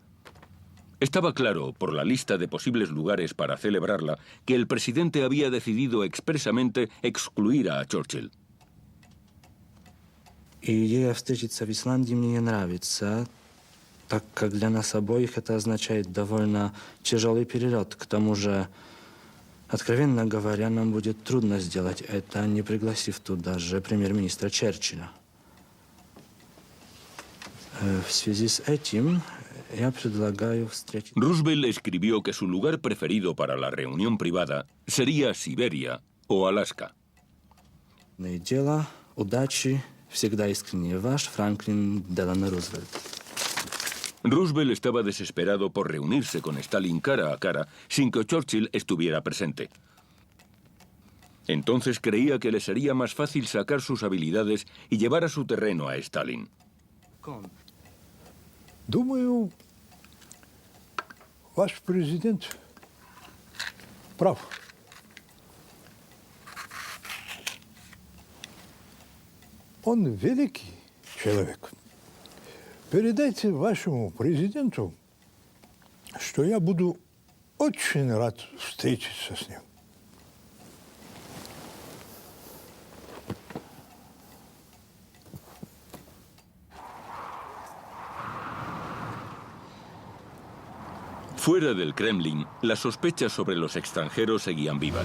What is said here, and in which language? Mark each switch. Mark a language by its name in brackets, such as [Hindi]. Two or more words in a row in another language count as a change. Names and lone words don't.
[Spanish] Estaba claro, por la lista de posibles lugares para celebrarla, que el presidente había decidido expresamente excluir a Churchill. [Russian] Идея встретиться в Исландии мне не нравится, так как для нас обоих это означает довольно тяжелый перелет. К тому же, откровенно говоря, нам будет трудно сделать это, не пригласив туда же премьер-министра Черчилля. В связи с этим я предлагаю встретить... [Spanish] Roosevelt escribió que su lugar preferido para la reunión privada sería Siberia o Alaska. [Russian] Дело, удачи, всегда искренне ваш, Франклин Делано Рузвельт. [Spanish] Roosevelt estaba desesperado por reunirse con Stalin cara a cara sin que Churchill estuviera presente. Entonces creía que le sería más fácil sacar sus habilidades y llevar a su terreno a Stalin. [Russian] Думаю, ваш президент прав. Он великий человек. Передайте вашему президенту, что я буду очень рад встретиться с ним. [Spanish] Fuera del Kremlin, las sospechas sobre los extranjeros seguían vivas.